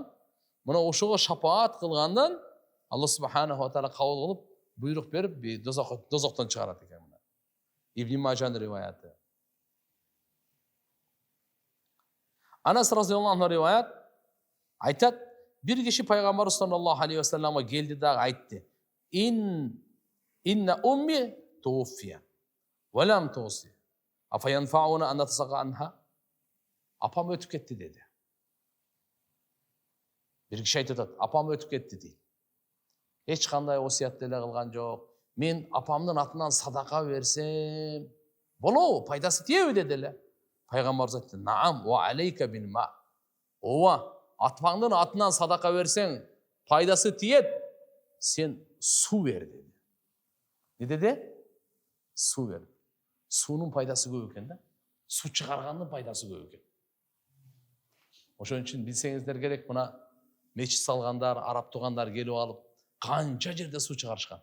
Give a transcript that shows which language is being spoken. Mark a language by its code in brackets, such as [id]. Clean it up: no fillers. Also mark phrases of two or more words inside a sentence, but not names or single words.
[ky] Мына ошого шафаат кылгандан Алла [ar] سبحانه وتعالى [ky] кабыл кылып, буйрук берип, дозоктон чыгарат экен. Ибн Мажан риваяты. Анас [ar] رضي الله عنه [ky] риваят айтат: бир киши пайгамбар [ar] صلى الله عليه وسلم [ky] келди дагы айтты: [ar] "إن أمي توفيت ولم توص. أفينفعها أن أتصدق عنها?" [ky] Апам өтүп кетти dedi. Бир киши айтат: "Апам өтүп кетти" дейт. Эч кандай осият деле кылган жок. Мен апамдын атынан садака берсем, болобу, пайдасы тиеби деди эле. Пайгамбарыбыз айтты: [ar] "نعم وعليك بالماء". [ky] Ооба, апаңдын атынан садака берсең, пайдасы тиет. Сен суу бер деди. Не деди? Суу бер. Суунун пайдасы көп экен да. Суу чыгаргандын пайдасы көп экен. Ошон үчүн билсеңиздер керек, мына мечит салгандар, араб туугандар келип алып, канча жерде суу чыгарышкан.